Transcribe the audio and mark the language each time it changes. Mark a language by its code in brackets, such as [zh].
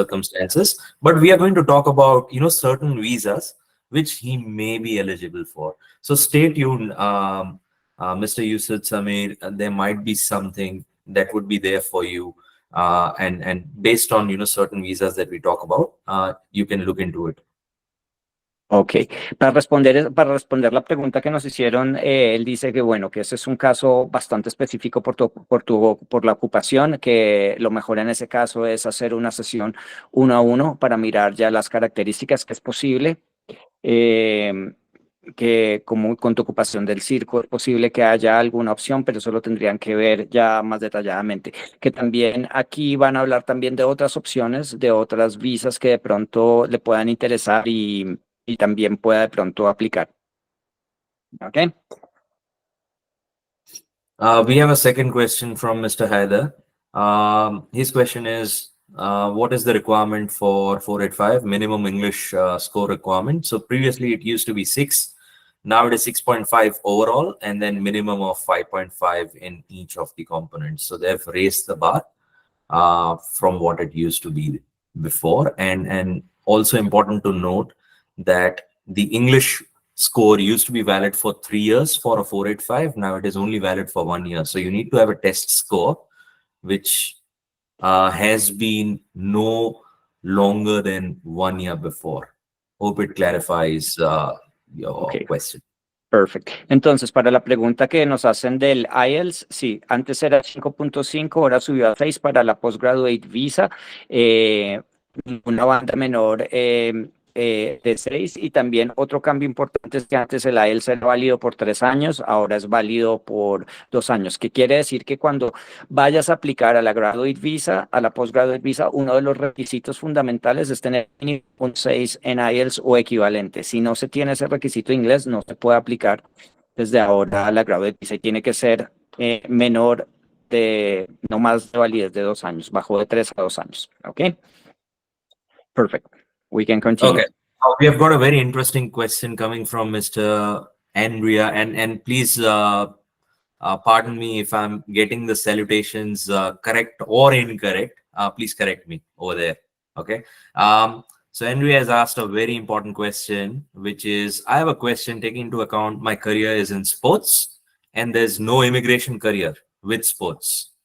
[en] circumstances, but we are going to talk about certain visas which he may be eligible for. So stay tuned, Mr. Yusuf Samir. There might be something that would be there for you, and based on certain visas that we talk about, you can look into it. [es] Ok, para responder la pregunta que nos hicieron, él dice que bueno, que ese es un caso bastante específico por la ocupación, que lo mejor en ese caso es hacer una sesión 1 a 1 para mirar ya las características que es posible, que como con tu ocupación del circo es posible que haya alguna opción, pero eso lo tendrían que ver ya más detalladamente. Que también aquí van a hablar también de otras opciones, de otras visas que de pronto le puedan interesar y también pueda de pronto aplicar. ¿Ok? [en] We have a second question from Mr. Haider. His question is, what is the requirement for 485 minimum English score requirement? So previously it used to be 6. Now it is 6.5 overall, and then minimum of 5.5 in each of the components. So they've raised the bar from what it used to be before. And also important to note that the English score used to be valid for 3 years for a 485. Now it is only valid for 1 year. So you need to have a test score which has been no longer than 1 year before. Hope it clarifies your Ok. question. Perfect. [es] Entonces, para la pregunta que nos hacen del IELTS, sí, antes era 5.5, ahora subió a 6 para la postgraduate visa, una banda menor de 6, y también otro cambio importante es que antes el IELTS era válido por 3 años, ahora es válido por 2 años, que quiere decir que cuando vayas a aplicar a la graduate visa, a la postgraduate visa, uno de los requisitos fundamentales es tener un 6 en IELTS o equivalente. Si no se tiene ese requisito de inglés, no se puede aplicar desde ahora a la graduate visa y tiene que ser menor de, no más de validez de 2 años, bajo de 3 a 2 años. [en] ¿Ok? Perfect. We can continue. Okay. We have got a very interesting question coming from Mr. Andrea, and please pardon me if I'm getting the salutations correct or incorrect. Please correct me over there. Okay. So Andrea has asked a very important question, which is, I have a question taking into account my career is in sports and there's no immigration career with sports.